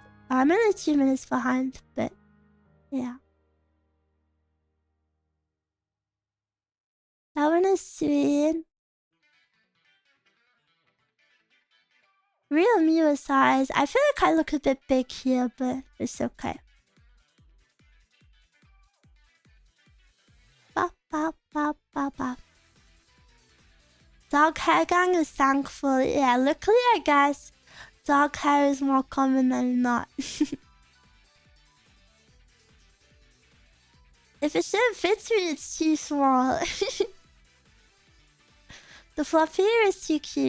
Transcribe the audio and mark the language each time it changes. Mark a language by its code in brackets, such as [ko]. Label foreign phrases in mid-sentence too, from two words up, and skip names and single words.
[en] I'm only 2 minutes behind, but yeah. That one is sweet. Real Miwa size. I feel like I look a bit big here, but it's okay. Ba, ba, ba, ba, ba. Dog hair gang is thankful. Yeah, luckily I guess dog hair is more common than not. If a shirt fits me, it's too small. The fluffy ear is too cute.